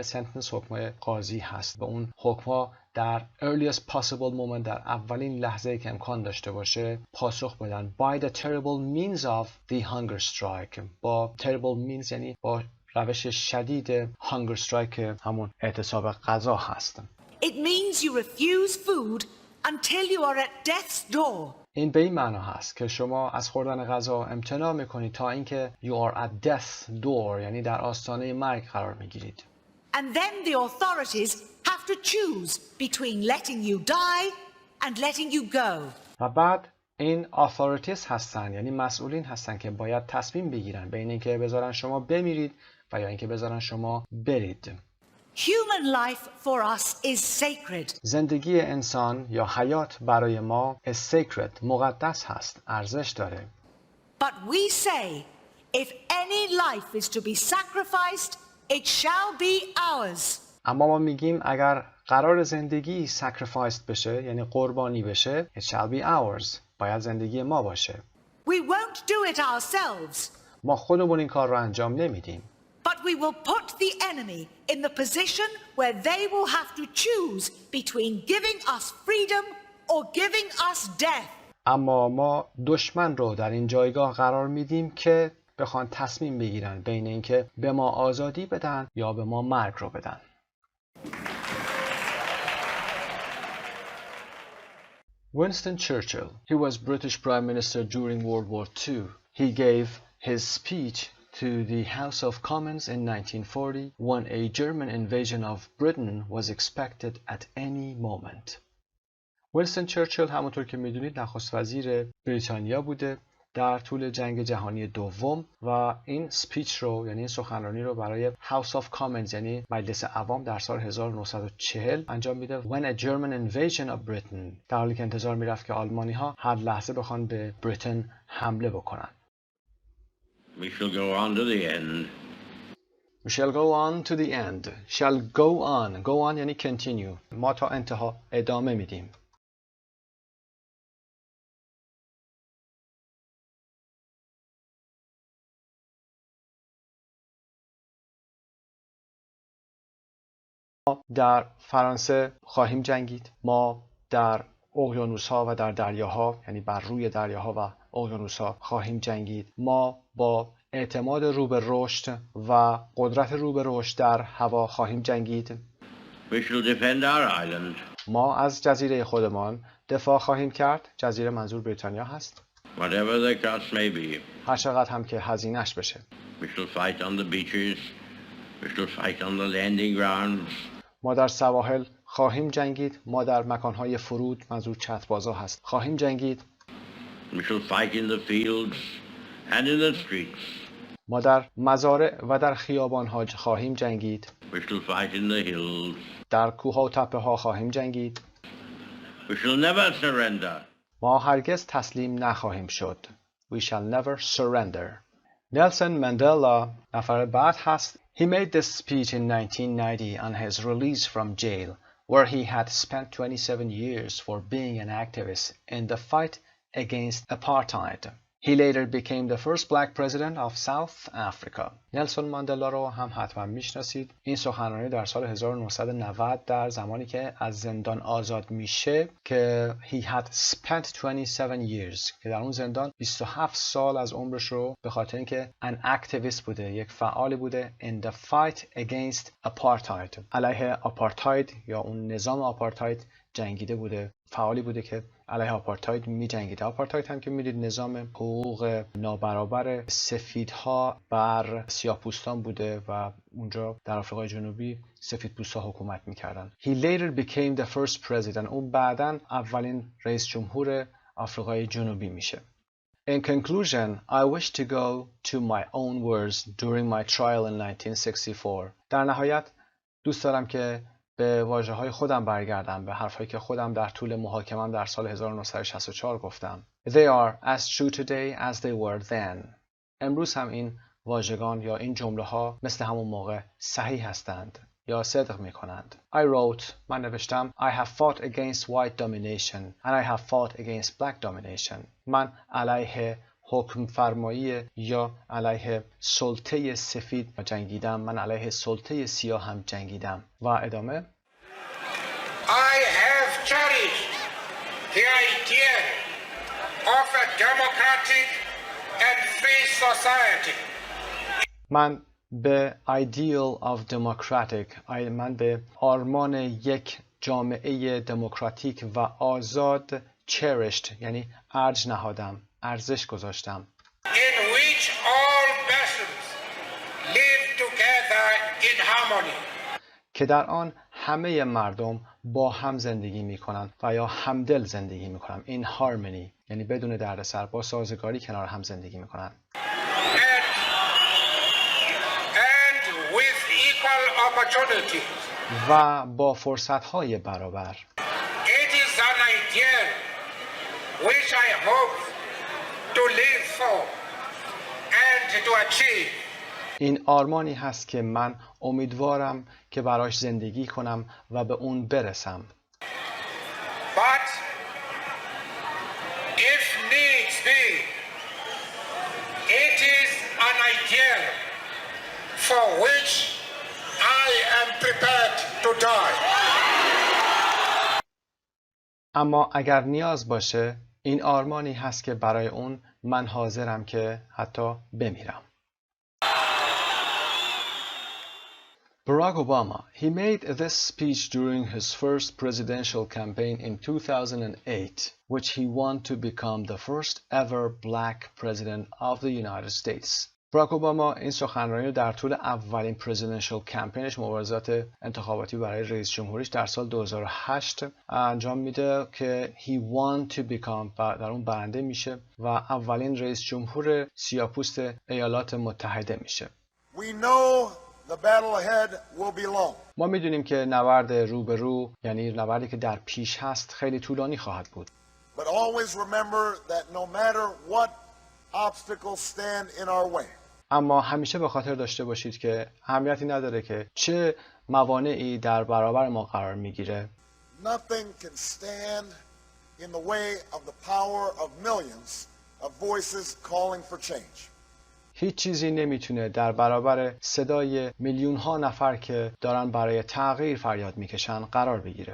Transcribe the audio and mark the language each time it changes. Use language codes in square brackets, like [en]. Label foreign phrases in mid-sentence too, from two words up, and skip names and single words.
[fa] sentence حکم‌های قاضی هست، به اون حکم‌ها در [en] earliest possible moment، [fa] در اولین لحظه‌ای که امکان داشته باشه پاسخ بدن. [en] by the terrible means of the hunger strike، با terrible means [fa] یعنی با روش شدید [en] hunger strike، [fa] همون اعتصاب غذا هست. [en] It means you refuse food until you are at death's door. [fa] این به این معنا هست که شما از خوردن غذا امتناع میکنید تا اینکه [en] you are at death's door، [fa] یعنی در آستانه مرگ قرار میگیرید. [en] And then the authorities have to choose between letting you die and letting you go. [fa] و بعد این authorities هستن، یعنی مسئولین هستن که باید تصمیم بگیرن بین اینکه بذارن شما بمیرید و یا اینکه بذارن شما برید. [en] Human life for us is sacred. [fa] زندگی انسان یا حیات برای ما [en] is sacred، [fa] مقدس هست، ارزش داره. [en] But we say, if any life is to be sacrificed, it shall be ours. [fa] اما ما میگیم اگر قرار زندگی sacrificed بشه، یعنی قربانی بشه، [en] it shall be ours، [fa] باید زندگی ما باشه. [en] We won't do it ourselves. [fa] ما خودمون این کار رو انجام نمیدیم. [en] But we will put the enemy in the position where they will have to choose between giving us freedom or giving us death. [fa] اما ما دشمن رو در این جایگاه قرار میدیم که بخوان تصمیم بگیرن بین اینکه به ما آزادی بدن یا به ما مرگ رو بدن. [en] Winston Churchill, he was British Prime Minister during World War II. He gave his speech to the House of Commons in 1940 when a German invasion of Britain was expected at any moment. [fa] وینستون چرچیل همونطور که میدونید نخست وزیر بریتانیا بوده. در طول جنگ جهانی دوم و این سپیچ رو یعنی این سخنرانی رو برای [en] House of Commons [fa] یعنی مجلس عوام در سال 1940 انجام میده. [en] When a German invasion of Britain، [fa] در حالی که انتظار میرفت که آلمانی ها هر لحظه بخوان به بریتن حمله بکنن. [en] We shall go on to the end. We shall go on to the end. Shall go on. Go on [fa] یعنی continue. ما تا انتها ادامه میدیم. ما در فرانسه خواهیم جنگید. ما در اقیانوس‌ها و در دریاها یعنی بر روی دریاها و اقیانوس‌ها خواهیم جنگید. ما با اعتماد رو به رشد و قدرت رو به رشد در هوا خواهیم جنگید. [en] We shall defend our island. [fa] ما از جزیره خودمان دفاع خواهیم کرد. جزیره منظور بریتانیا هست. [en] Whatever the cost may be. [fa] هر چقدر هم که هزینه‌اش بشه. [en] We shall fight on the beaches. We shall fight on the landing grounds. [fa] ما در سواحل خواهیم جنگید. ما در مکانهای فرود منظور چتربازا هست خواهیم جنگید. [en] We shall fight in the fields and in the streets. [fa] ما در مزارع و در خیابان‌ها خواهیم جنگید. [en] We shall fight in the hills. [fa] در کوه‌ها و تپه‌ها خواهیم جنگید. [en] We shall never surrender. [fa] ما هرگز تسلیم نخواهیم شد. [en] We shall never surrender. [fa] Nelson Mandela نفر بعد هست. [en] He made this speech in 1990 on his release from jail, where he had spent 27 years for being an activist in the fight against apartheid. He later became the first black president of South Africa. [fa] نلسون ماندلا رو هم حتما میشناسید. این سخنرانی در سال 1990 در زمانی که از زندان آزاد میشه که [en] he had spent 27 years [fa] که در اون زندان 27 سال از عمرش رو به خاطر اینکه [en] an activist [fa] بوده، یک فعالی بوده [en] in the fight against apartheid، [fa] علیه آپارتاید یا اون نظام آپارتاید جنگیده بوده، فعالی بوده که علیه آپارتاید می جنگیده. آپارتاید هم که میدید نظام حقوق نابرابر سفیدها بر سیاه‌پوستان بوده و اونجا در آفریقای جنوبی سفیدپوست‌ها حکومت میکردن. [en] He later became the first president. [fa] اون بعداً اولین رئیس جمهور آفریقای جنوبی میشه. [en] In conclusion, I wish to go to my own words during my trial in 1964. [fa] در nihayat دوست دارم که به واژه‌های خودم برگردم، به حرفایی که خودم در طول محاکمه‌ام در سال 1964 گفتم. [en] They are as true today as they were then. [fa] امروز هم این واژگان یا این جمله‌ها مثل همون موقع صحیح هستند یا صدق می‌کنند. [en] I wrote، [fa] من نوشتم [en] I have fought against white domination and I have fought against black domination. [fa] من علیه حکم فرمایی یا علیه سلطه سفید جنگیدم، من علیه سلطه سیاه هم جنگیدم. و ادامه [en] I have cherished the idea of a democratic and free society. [fa] من به [en] ideal of democratic، [fa] من به آرمان یک جامعه دموکراتیک و آزاد cherished یعنی ارج نهادم، ارزش گذاشتم. [en] In which all persons live together in harmony. [fa] که در آن همه مردم با هم زندگی می کنند و یا همدل زندگی می کنند. [en] In harmony [fa] یعنی بدون دردسر، با سازگاری کنار هم زندگی می کنند. [en] And with equal opportunity. [fa] و با فرصت‌های برابر. [en] It is an ideal which I hope to live for and to achieve. [fa] این آرمانی هست که من امیدوارم که براش زندگی کنم و به اون برسم. [en] But if needs be, it is an ideal for which I am prepared to die. [fa] اما اگر نیاز باشه این آرمانی هست که برای اون من حاضرم که حتی بمیرم. [en] Barack Obama, he made this speech during his first presidential campaign in 2008, which he won to become the first ever black president of the United States. [fa] باراک اوباما این سخنرانی رو در طول اولین [en] presidential campaign, [fa] مبارزات انتخاباتی برای رئیس جمهوریش در سال 2008 انجام میده که [en] he won to become [fa] و در اون برنده میشه و اولین رئیس جمهور سیاه‌پوست ایالات متحده میشه. [en] We know the battle ahead will be long. [fa] ما میدونیم که نبرد روبرو، یعنی نبردی که در پیش هست، خیلی طولانی خواهد بود. [en] But always remember that no matter what obstacles stand in our way. [fa] اما همیشه به خاطر داشته باشید که اهمیتی نداره که چه موانعی در برابر ما قرار میگیره. [en] Nothing can stand in the way of the power of millions of voices calling for change. [fa] هیچ چیزی نمیتونه در برابر صدای میلیون ها نفر که دارن برای تغییر فریاد میکشن قرار بگیره.